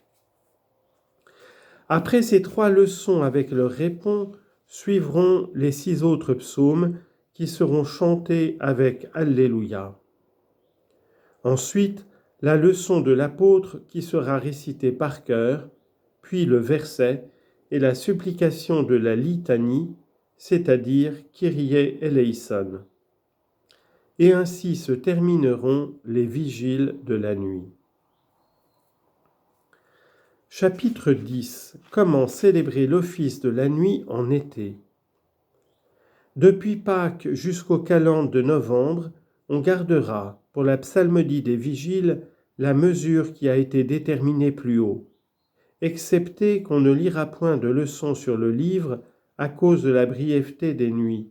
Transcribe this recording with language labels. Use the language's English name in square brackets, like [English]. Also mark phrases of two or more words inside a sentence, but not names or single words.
[French] Après ces 3 leçons avec leurs répons, suivront les 6 autres psaumes qui seront chantés avec Alléluia. Ensuite, la leçon de l'apôtre qui sera récitée par cœur, puis le verset et la supplication de la litanie, c'est-à-dire [Greek] Kyrie eleison. [French] Et ainsi se termineront les vigiles de la nuit. Chapitre 10. Comment célébrer l'office de la nuit en été? Depuis Pâques jusqu'aux calendes de novembre, on gardera, pour la psalmodie des vigiles, la mesure qui a été déterminée plus haut, excepté qu'on ne lira point de leçons sur le livre à cause de la brièveté des nuits.